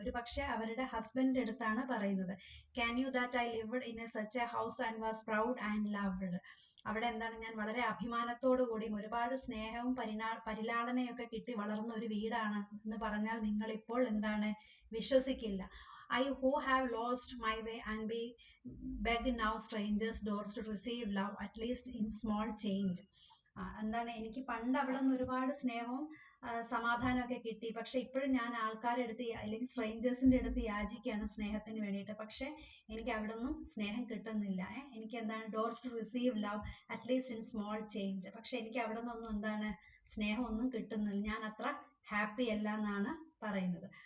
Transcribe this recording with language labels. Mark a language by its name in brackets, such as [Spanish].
[Malayalam] ഒരു പക്ഷെ അവരുടെ ഹസ്ബൻഡിന്റെ അടുത്താണ് പറയുന്നത്. [English] Can you that I lived in a such a house and was proud and loved. [Malayalam] അവിടെ എന്താണ്, ഞാൻ വളരെ അഭിമാനത്തോടു കൂടിയും ഒരുപാട് സ്നേഹവും പരിലാളനയൊക്കെ കിട്ടി വളർന്ന ഒരു വീടാണ് എന്ന് പറഞ്ഞാൽ നിങ്ങളിപ്പോൾ എന്താണ്, വിശ്വസിക്കില്ല. [English] I who have lost my way and beg now strangers doors to receive love at least in small change. [Malayalam] എന്താണ്, എനിക്ക് പണ്ട് അവിടെ നിന്ന് ഒരുപാട് സ്നേഹവും സമാധാനമൊക്കെ കിട്ടി. പക്ഷെ ഇപ്പോഴും ഞാൻ ആൾക്കാരുടെ അടുത്ത് അല്ലെങ്കിൽ സ്ട്രേഞ്ചേഴ്സിന്റെ അടുത്ത് യാചിക്കുകയാണ് സ്നേഹത്തിന് വേണ്ടിയിട്ട്. പക്ഷെ എനിക്ക് അവിടെ നിന്നും സ്നേഹം കിട്ടുന്നില്ല. എനിക്ക് എന്താണ്, [English] Doors to receive love at least in small change. [Malayalam] പക്ഷെ എനിക്ക് അവിടെ നിന്നൊന്നും എന്താണ്, സ്നേഹമൊന്നും കിട്ടുന്നില്ല. ഞാൻ അത്ര ഹാപ്പി അല്ല എന്നാണ് പറയുന്നത്.